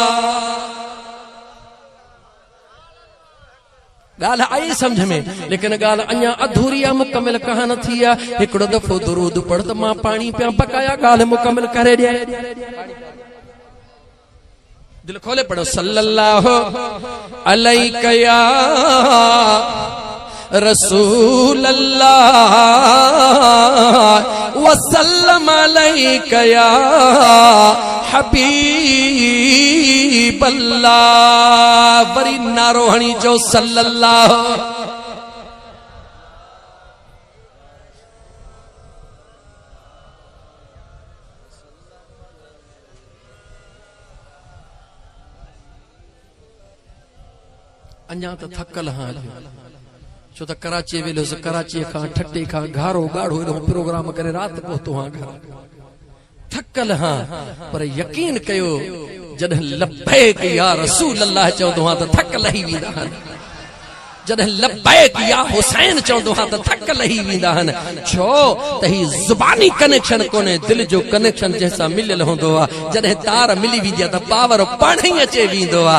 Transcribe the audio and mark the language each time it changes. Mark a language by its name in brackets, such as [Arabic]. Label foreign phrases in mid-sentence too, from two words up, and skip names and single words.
[Sindhi] ॻाल्हि आई समझ में, लेकिन ॻाल्हि अञा अधूरी आहे, मुकमिल कहानी थी आहे। हिकिड़ो दफ़ो दुरूद पढ़ त मां पाणी पिया पकाया, ॻाल्हि मुकमिल करे ॾिए। दिल खोले पढ़ो, [Arabic] صلى الله عليه يا رسول الله وسلم عليك يا حبيب الله. [Sindhi] वरी नारो हणी जो सल्लल्लाहु। अञा त थकल हाँ, छो त कराची वेलो कराची खां ठटे खां घारो गाढ़ो एॾो प्रोग्राम करे रात पहुतो हाँ घर, थकल हाँ। पर यकीन कयो जॾहिं [Arabic] لبيك يا رسول الله [Sindhi] चवंदो हाँ त थक लही वेंदा आहिनि, जॾहिं [Arabic] لبيك يا حسين [Sindhi] चवंदो हाँ त थक लही वेंदा आहिनि। छो त ही ज़ुबानी कनेक्शन कोन्हे, दिल जो कनेक्शन जंहिंसां मिलियल हूंदो आहे। जॾहिं तार मिली वेंदी आहे त पावर पाण ई अचे वेंदो आहे।